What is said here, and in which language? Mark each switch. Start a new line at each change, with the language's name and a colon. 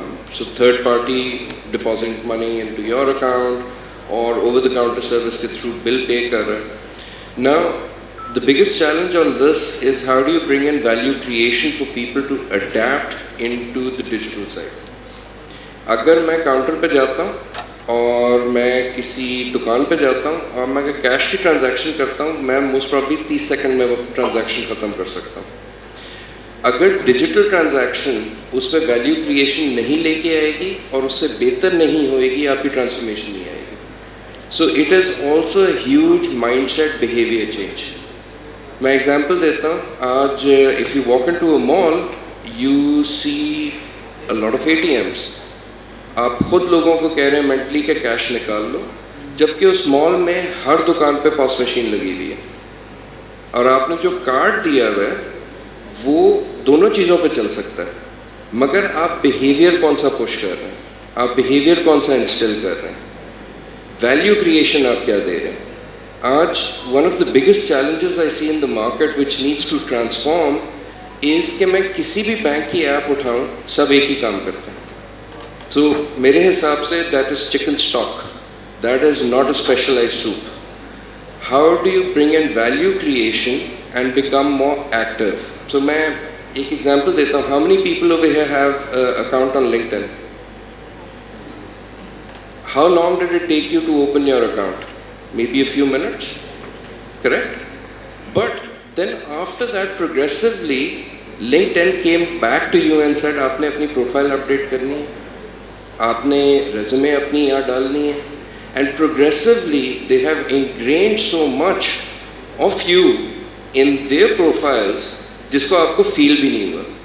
English: So third party depositing money into your account or over the counter service
Hindi: ke through bill pay kar raha.
English: Now the biggest challenge on this is how do you bring in value creation for people to adapt into the digital side.
Hindi: अगर मैं counter पे जाता हूँ और मैं किसी दुकान पे जाता हूँ और मैं अगर कैश की ट्रांजैक्शन करता हूँ, मैं मोस्ट प्रॉब्ली 30 सेकंड में वो ट्रांजैक्शन ख़त्म कर सकता हूँ. अगर डिजिटल ट्रांजैक्शन उसमें वैल्यू क्रिएशन नहीं लेके आएगी और उससे बेहतर नहीं होएगी, आपकी ट्रांसफॉर्मेशन नहीं आएगी.
English: So it is also a huge mindset behaviour change.
Hindi: मैं एग्जांपल देता हूँ.
English: आज if you walk into a mall you see a lot of ATMs.
Hindi: आप खुद लोगों को कह रहे हैं मेंटली के कैश निकाल लो, जबकि उस मॉल में हर दुकान पे पॉस मशीन लगी हुई है और आपने जो कार्ड दिया हुआ है वो दोनों चीज़ों पे चल सकता है, मगर आप बिहेवियर कौन सा पुश कर रहे हैं, आप बिहेवियर कौन सा इंस्टिल कर रहे हैं, वैल्यू क्रिएशन आप क्या दे रहे हैं.
English: आज one of the biggest challenges I see in the market which needs to transform is
Hindi: कि मैं किसी भी बैंक की ऐप उठाऊँ, सब एक ही काम करते हैं.
English: So
Hindi: मेरे हिसाब से
English: that is chicken stock, that is not a specialized soup. How do you bring in value creation and become more active? So
Hindi: मैं एक example देता हूँ.
English: How many people over here have an account on LinkedIn? How long did it take you to open your account? Maybe a few minutes, correct? But then after that progressively LinkedIn came back to you and said
Hindi: आपने अपनी profile update करनी है, आपने resume अपनी यहाँ डालनी है,
English: and progressively they have ingrained so much of you in their profiles
Hindi: जिसको आपको फील भी नहीं हुआ.